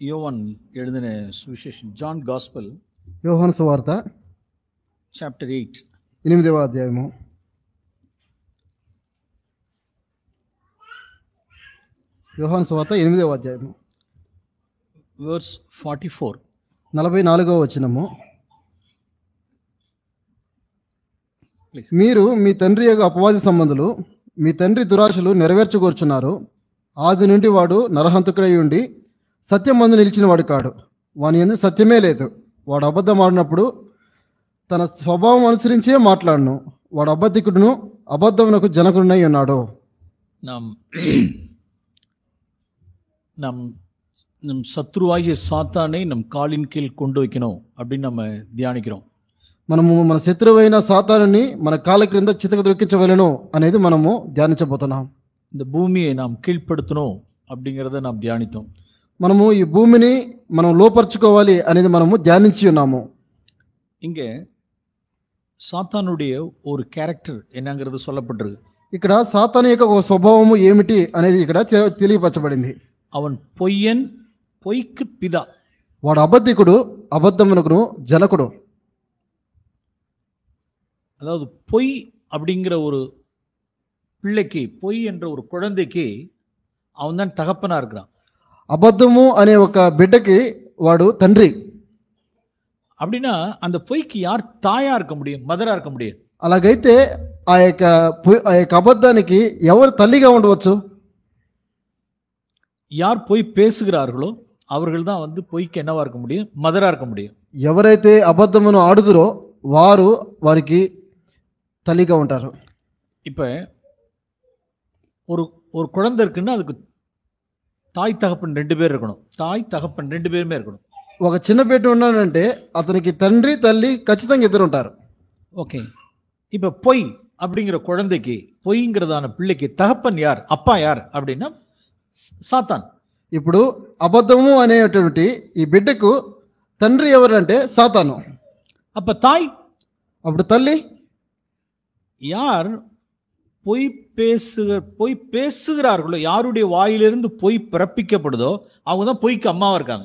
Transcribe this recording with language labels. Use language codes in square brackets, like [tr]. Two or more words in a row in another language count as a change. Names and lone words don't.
[ta] யோவான் எழுதின சுவிசேஷம், ஜான் காஸ்பல், [te] యోహాను సువార్త చాప్టర్ 8, 8వ అధ్యాయము. యోహాను సువార్త 8వ అధ్యాయము verse 44. 44వ వచనము. మీరు మీ తండ్రి యొక్క అపవాది సంబంధులు, మీ తండ్రి దురాశలు నెరవేర్చుకొర్చున్నారు. ఆది నుండి వాడు నరహంతకుడై ఉండి సత్యమందు నిలిచిన వాడు కాడు. వాని యందు సత్యమే లేదు. వాడు అబద్ధం ఆడినప్పుడు తన స్వభావం అనుసరించే మాట్లాడును. వాడు అబద్ధికుడును, అబద్ధమునకు జనకుడునై ఉన్నాడు. [ta] நம் சத்ருவாகிய சாத்தானை நம் காலின் கீழ் கொண்டு வைக்கணும் அப்படின்னு நம்ம தியானிக்கிறோம். [te] మనము మన శత్రువైన సాతానుని మన కాళ్ళ క్రింద చితక దొక్కించవలెను అనేది మనము ధ్యానించబోతున్నాం. [ta] இந்த பூமியை நாம் கீழ்ப்படுத்தணும் அப்படிங்கிறத நாம் தியானித்தோம். [te] మనము ఈ భూమిని మనం లోపరుచుకోవాలి అనేది మనము ధ్యానించి ఉన్నాము. [ta] இங்கே சாத்தானுடைய ஒரு கேரக்டர் என்னங்கிறது சொல்லப்பட்டிருக்கு. [te] ఇక్కడ సాతాను యొక్క ఒక స్వభావము ఏమిటి అనేది ఇక్కడ తెలియపరచబడింది. [ta] அவன் பொய்யன், பொய்க்கு பிதா. [te] వాడు అబద్ధికుడు, అబద్ధమునకును జనకుడు. [ta] அதாவது பொய் அப்படிங்கிற ஒரு பிள்ளைக்கு, பொய் என்ற ஒரு குழந்தைக்கு அவன் தான் தகப்பனா இருக்கிறான். [te] అబద్ధము అనే ఒక బిడ్డకి వాడు తండ్రి. [ta] அப்படின்னா அந்த பொய்க்கு யார் தாயா இருக்க முடியும், மதரா இருக்க முடியும்? [te] అలాగైతే ఆ యొక్క అబద్ధానికి ఎవరు తల్లిగా ఉండవచ్చు? [ta] யார் பொய் பேசுகிறார்களோ அவர்கள் தான் வந்து பொய்க்கு என்னவா இருக்க முடியும், மதரா இருக்க முடியும். [te] ఎవరైతే అబద్ధమును ఆడుదురో వారు వారికి తల్లిగా ఉంటారు. [ta] இப்போ ஒரு ஒரு குழந்தை இருக்குன்னா அதுக்கு தாய் தகப்பன் 2 பேர் இருக்கணும். தாய் தகப்பன் 2 பேருமே இருக்கணும். [te] ఒక చిన్న బిడ్డ ఉన్నాడంటే అతనికి తండ్రి తల్లి ఖచ్చితంగా ఇద్దరు ఉంటారు. [ta] ஓகே. இப்போ பொய் அப்படிங்கிற குழந்தைக்கு, பொய்ங்கிறதான பிள்ளைக்கு தகப்பன் யார், அப்பா யார் அப்படின்னா సాతాన్. [te] ఇప్పుడు అబద్ధము అనేటువంటి ఈ బిడ్డకు తండ్రి ఎవరంటే సాతాను. [ta] அப்ப தாய், [te] అప్పుడు తల్లి [ta] யார் பொய் பேசுகிறார்களோ, யாருடைய வாயிலிருந்து பொய் பிறப்பிக்கப்படுதோ அவங்க தான் பொய்க்கு அம்மாவா இருக்காங்க.